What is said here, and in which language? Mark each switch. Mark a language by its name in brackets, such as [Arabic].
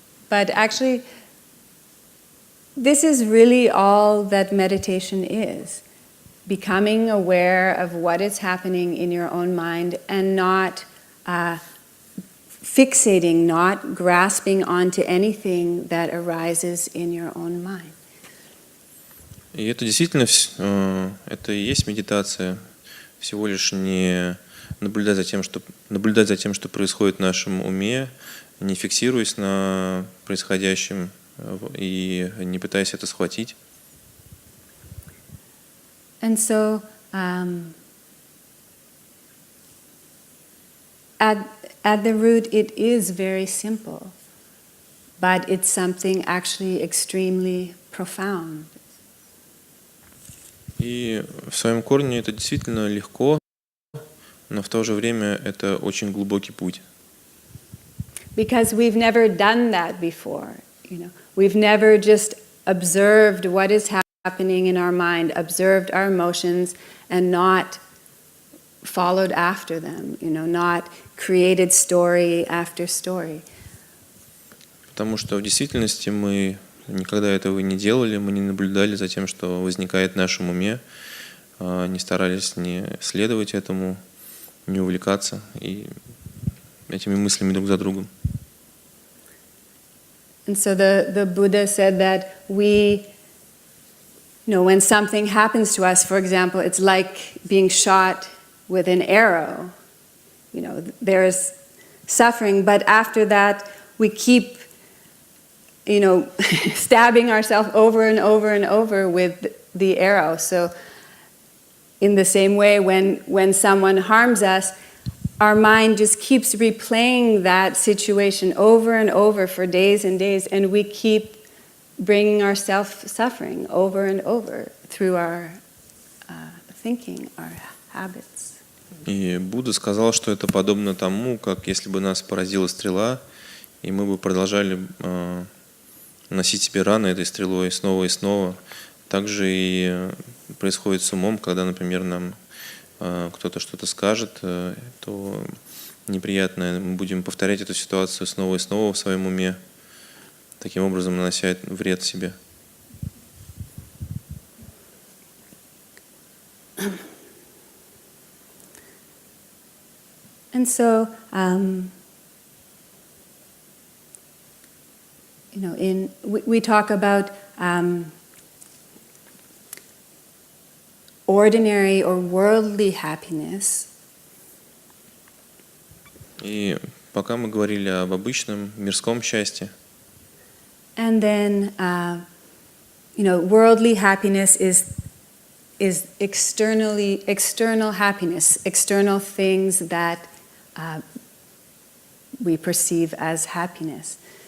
[English] But actually, this is really all that meditation is. Becoming aware of what is happening in your own mind and not fixating, not grasping onto anything that arises in your own mind. [Russian] И это действительно, это и есть медитация. Всего лишь не наблюдать за тем, что происходит в нашем уме, не фиксируясь на происходящем и не пытаясь это схватить. [English] And so, at the root, it is very simple, but it's something actually extremely profound. [Russian] И в своем корне это действительно легко, но в то же время это очень глубокий путь. [English] Because we've never done that before, you know. We've never just observed what is happening in our mind, observed our emotions, and not followed after them, you know, not created story after story. [Russian] Потому что в действительности мы никогда этого не делали, мы не наблюдали за тем, что возникает в нашем уме, не старались не следовать этому, не увлекаться и этими мыслями друг за другом. [English] And so the Buddha said that we, you know, when something happens to us, for example, it's like being shot with an arrow. You know, there's suffering, but after that we keep, you know, stabbing ourselves over and over and over with the arrow. So in the same way, when someone harms us, our mind just keeps replaying that situation over and over for days and days, and we keep bringing ourselves suffering over and over through our thinking, our habits. [Russian] И Будда сказал, что это подобно тому, как если бы нас поразила стрела, и мы бы продолжали носить себе раны этой стрелой снова и снова. Так же и происходит с умом, когда, например, нам кто-то что-то скажет, то неприятное, мы будем повторять эту ситуацию снова и снова в своем уме, таким образом нанося вред себе. [English] And so, you know, we talk about ordinary or worldly happiness. [Russian] И пока мы говорили об обычном мирском счастье. [English] And then, you know, worldly happiness is external happiness, external things that we perceive as happiness.